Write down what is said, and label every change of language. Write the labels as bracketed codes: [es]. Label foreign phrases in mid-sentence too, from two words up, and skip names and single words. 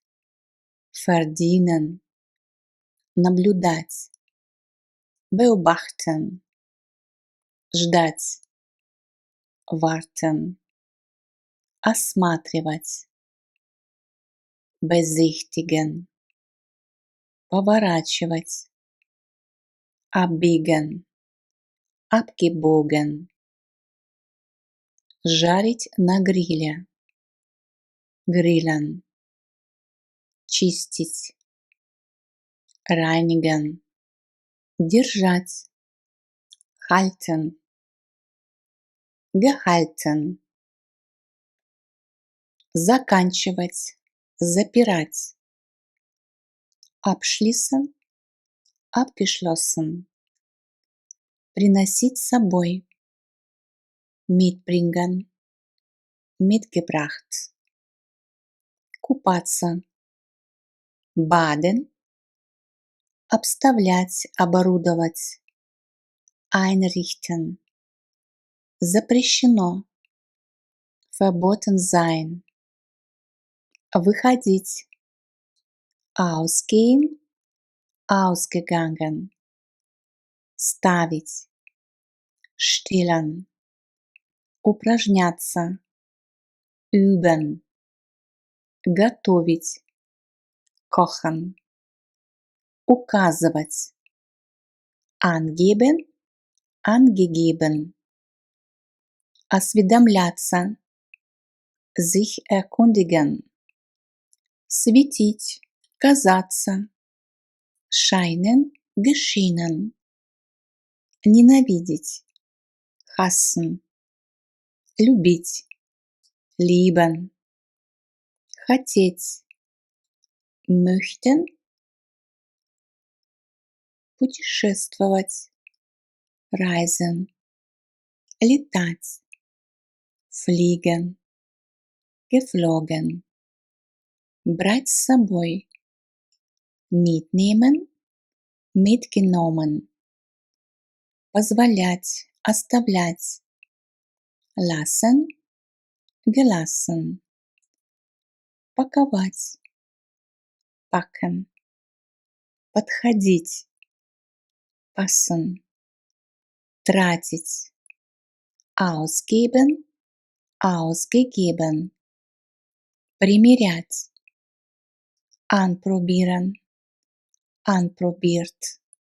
[de] Verdienen. Наблюдать. Beobachten. Ждать. Warten. Осматривать. Besichtigen. Поворачивать. Abbiegen. Abgebogen. [ru] Жарить на гриле. Grillen. Чистить. [de] reinigen, держать, halten, gehalten, [ru] заканчивать, запирать, [de] abschließen, abgeschlossen, [ru] приносить с собой, [de] mitbringen, mitgebracht, купаться, baden, [ru] обставлять, оборудовать, einrichten, запрещено, [de] verboten sein, выходить, ausgehen, ausgegangen, ставить, stellen, упражняться, üben, готовить, kochen, указывать, angeben, angegeben, осведомляться, sich erkundigen, [ru] светить, казаться, [de] scheinen, geschienen, ненавидеть, hassen, любить, lieben, хотеть, möchten, путешествовать, reisen, летать, fliegen, geflogen, [ru] брать с собой, [de] mitnehmen, mitgenommen, [ru] позволять, оставлять, [de] lassen, gelassen, паковать, packen, подходить, passen, тратить, ausgeben, ausgegeben, примерять, anprobieren, anprobiert,